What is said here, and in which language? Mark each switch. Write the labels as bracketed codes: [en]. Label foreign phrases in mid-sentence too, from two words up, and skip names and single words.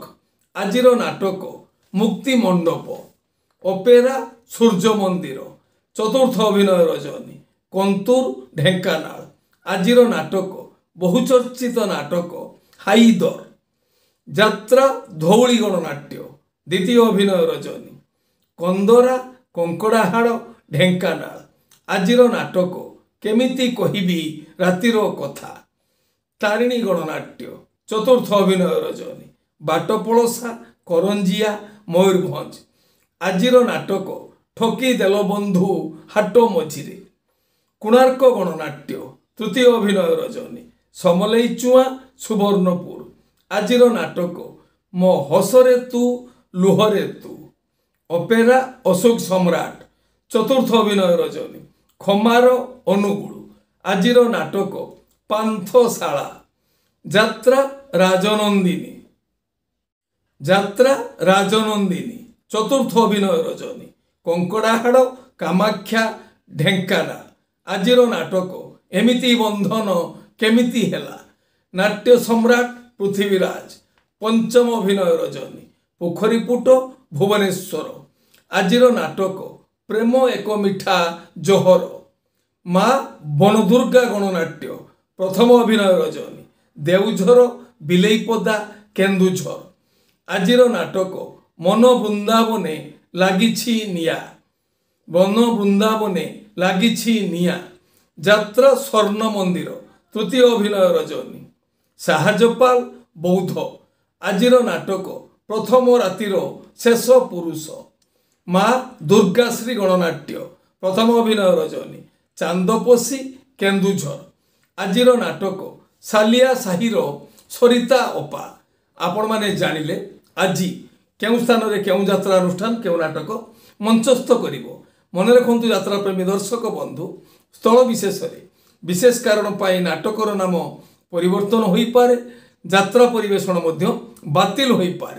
[or] ଆଜିର ନାଟକ ମୁକ୍ତି ମଣ୍ଡପ ଅପେରା ସୂର୍ଯ୍ୟ ମନ୍ଦିର ଚତୁର୍ଥ ଅଭିନୟ ରଜନୀ କନ୍ତୁର ଢେଙ୍କାନାଳ। ଆଜିର ନାଟକ ବହୁଚର୍ଚ୍ଚିତ ନାଟକ ହାଇଦର ଯାତ୍ରା ଧଉଳି ଗଣନାଟ୍ୟ ଦ୍ୱିତୀୟ ଅଭିନୟ ରଜନୀ କନ୍ଦରା କଙ୍କଡ଼ାହାଡ଼ ଢେଙ୍କାନାଳ। ଆଜିର ନାଟକ କେମିତି କହିବି ରାତିର କଥା ତାରିଣୀ ଗଣନାଟ୍ୟ ଚତୁର୍ଥ ଅଭିନୟ ରଜନୀ ବାଟପଡ଼ସା କରଞ୍ଜିଆ ମୟୂରଭଞ୍ଜ। ଆଜିର ନାଟକ ଠକି ଦେଲ ବନ୍ଧୁ ହାଟ ମଝିରେ କୋଣାର୍କ ଗଣନାଟ୍ୟ ତୃତୀୟ ଅଭିନୟ ରଜନୀ ସମଲଇ ଚୁଆ ସୁବର୍ଣ୍ଣପୁର। ଆଜିର ନାଟକ ମୋ ହସରେ ତୁ ଲୁହରେ ତୁ ଅପେରା ଅଶୋକ ସମ୍ରାଟ ଚତୁର୍ଥ ଅଭିନୟ ରଜନୀ ଖମାର ଅନୁଗୁଳ। ଆଜିର ନାଟକ ପାନ୍ଥଶାଳା ଯାତ୍ରା ରାଜନନ୍ଦିନୀ ଚତୁର୍ଥ ଅଭିନୟ ରଜନୀ କଙ୍କଡ଼ାହାଡ଼ କାମାଖ୍ୟା ଢେଙ୍କାନାଳ। ଆଜିର ନାଟକ ଏମିତି ବନ୍ଧନ କେମିତି ହେଲା ନାଟ୍ୟ ସମ୍ରାଟ ପୃଥ୍ୱୀରାଜ ପଞ୍ଚମ ଅଭିନୟ ରଜନୀ ପୋଖରୀପୁଟ ଭୁବନେଶ୍ୱର। ଆଜିର ନାଟକ ପ୍ରେମ ଏକ ମିଠା ଜହର ମାଁ ବନଦୁର୍ଗା ଗଣନାଟ୍ୟ ପ୍ରଥମ ଅଭିନୟ ରଜନୀ ଦେବଝର ବିଲେଇପଦା କେନ୍ଦୁଝର। ଆଜିର ନାଟକ ମନ ବୃନ୍ଦାବନେ ଲାଗିଛି ନିଆଁ ବନ ବୃନ୍ଦାବନେ ଲାଗିଛି ନିଆଁ ଯାତ୍ରା ସ୍ୱର୍ଣ୍ଣ ମନ୍ଦିର ତୃତୀୟ ଅଭିନୟ ରଜନୀ ସାହାଜପାଲ ବୌଦ୍ଧ। ଆଜିର ନାଟକ ପ୍ରଥମ ରାତିର ଶେଷ ପୁରୁଷ ମାଁ ଦୁର୍ଗାଶ୍ରୀ ଗଣନାଟ୍ୟ ପ୍ରଥମ ଅଭିନୟ ରଜନୀ ଚାନ୍ଦପୋଶି କେନ୍ଦୁଝର। ଆଜିର ନାଟକ ସାଲିଆ ସାହିର ସରିତା ଅପା ଆପଣ ମାନେ ଜାଣିଲେ ଆଜ କେଉଁ ସ୍ଥାନ ରେ କେଉଁ ଯାତ୍ରା ଅନୁଷ୍ଠାନ କେଉଁ ନାଟକ ମଞ୍ଚସ୍ଥ କରିବ। ମନେ ରଖନ୍ତୁ ଯାତ୍ରା ପ୍ରେମୀ ଦର୍ଶକ ବନ୍ଧୁ ସ୍ଥଳ ବିଶେଷ ରେ ବିଶେଷ କାରଣ ପାଇଁ ନାଟକର ନାମ ପରିବର୍ତ୍ତନ ହୋଇ ପାରେ, ଯାତ୍ରା ପରିବେଷଣ ମଧ୍ୟ ବାତିଲ ହୋଇ ପାରେ।